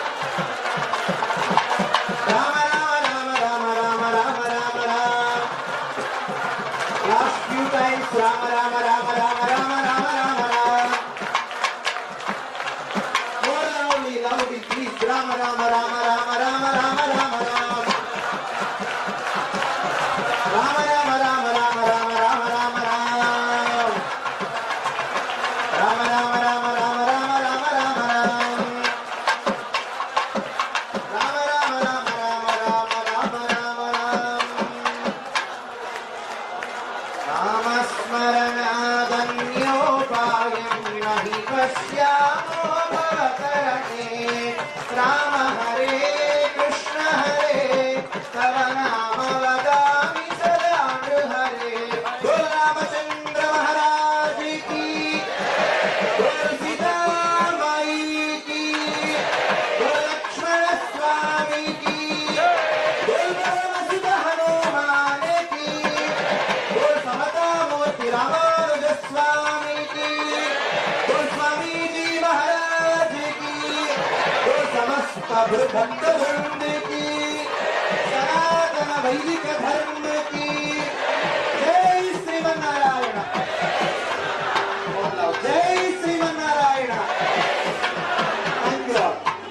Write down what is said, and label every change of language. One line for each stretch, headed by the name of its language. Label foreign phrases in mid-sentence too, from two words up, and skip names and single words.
Sanskrit: Rama, Rama, Rama, Rama, Rama, Rama, Rama, Rama.
English: Last few times,
Sanskrit: Rama, Rama, Rama, Rama, Rama, Rama, Rama, Rama.
English: More loudly, loudly, please.
Sanskrit: Rama, Rama, Rama, Rama, Rama, Rama, Rama, Rama. Rama, Rama, Rama, Rama, Rama, Rama, Rama, Rama. Rama, Rama, Rama, Rama, Rama, Rama, Rama, Rama. Rama, Rama, Rama, Rama, Rama, Rama, Rama, Rama. नामस्मरणादन्योपायं नहि पश्यामो भवतरणे. राम हरे कृष्ण हरे तव नाम वदामि सदा हरे.
Hindi: गोल रामचन्द्र महाराज की, गोल सीता माई की, गोल लक्ष्मण स्वामी की, गोल ब्रह्मसुधा हनुमान की, गोल समता मूर्ति रामानुज स्वामी की, गोल स्वामीजी महाराज की, गोल समस्त भक्त वृन्द की, सनातन वैदिक धर्म की.
Sanskrit: जय श्रीमन्नारायण। जय श्रीमन्नारायण.
English: Thank you all.